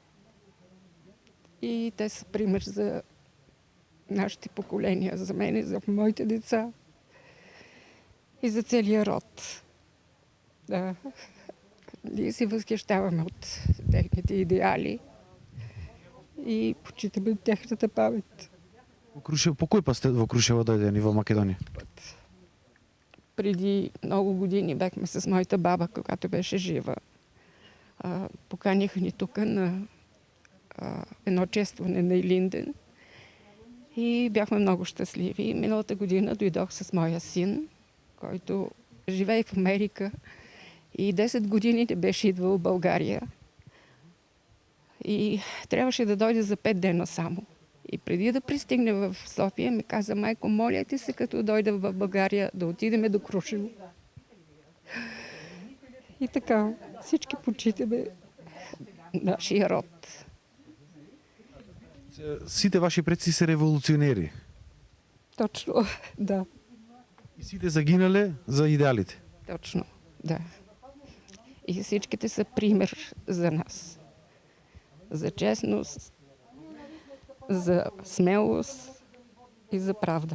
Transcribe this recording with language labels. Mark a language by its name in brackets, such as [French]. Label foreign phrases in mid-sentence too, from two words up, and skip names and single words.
[Bulgarian] И те са пример за нашите поколения, за мен и за моите деца и за целия род. Да. Ние се възхищаваме от техните идеали и почитаме техната памет. [Macedonian] По кој пат сте во Крушево дојдени во Македонија? [Bulgarian] Преди много години бяхме с моята баба, когато беше жива. Поканиха ни тук на едно честване на Илинден и бяхме много щастливи. Миналата година дойдох с моя син, който живее в Америка и 10 години не беше идвал в България. И трябваше да дойде за 5 дена само. И преди да пристигне в София, ми каза: майко, моля ти се, като дойда в България, да отидеме до Крушево. И така, всички почитаме нашия род. [Macedonian] Сите ваши предци се револуционери. [Bulgarian] Точно, да. [Macedonian] И сите загинале за идеалите. [Bulgarian] Точно, да. И всичките са пример за нас. За честност, за смелост и за правда.